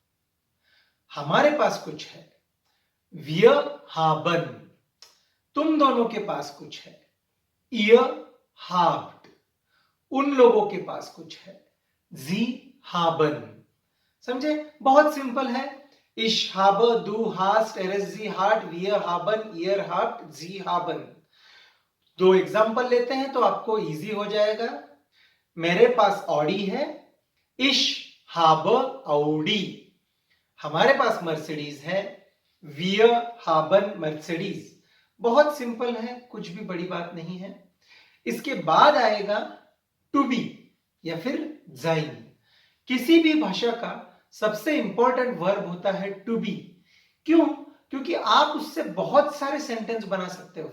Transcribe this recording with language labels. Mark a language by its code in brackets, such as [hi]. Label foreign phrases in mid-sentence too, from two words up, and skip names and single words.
[hi] हमारे पास कुछ है, [de] wir haben. [hi] तुम दोनों के पास कुछ है, [de] ihr habt. [hi] उन लोगों के पास कुछ है, [de] sie haben. [hi] समझे? बहुत सिंपल है। [de] Ich habe, du hast, sie hat, wir haben, ihr habt, sie haben। [hi] दो एग्जाम्पल लेते हैं तो आपको इजी हो जाएगा। मेरे पास ऑडी है, [de] ich habe Audi। [hi] हमारे पास मर्सिडीज है, [de] wir haben Mercedes। [hi] बहुत सिंपल है, कुछ भी बड़ी बात नहीं है। इसके बाद आएगा [en] to be [hi] या फिर जाइन। किसी भी भाषा का सबसे इंपॉर्टेंट वर्ब होता है [en] to be. [hi] क्यों? क्योंकि आप उससे बहुत सारे सेंटेंस बना सकते हो।